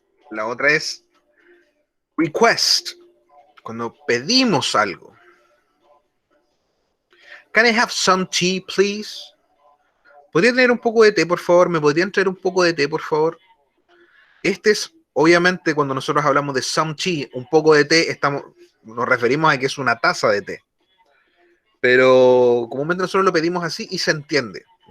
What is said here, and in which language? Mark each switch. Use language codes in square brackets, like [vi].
[es] La otra es request, cuando pedimos algo. [en] Can I have some tea, please? [es] ¿Podría tener un poco de té, por favor? ¿Me podrían traer un poco de té, por favor? Este es, obviamente, cuando nosotros hablamos de some tea, un poco de té, nos referimos a que es una taza de té. Pero comúnmente nosotros lo pedimos así y se entiende.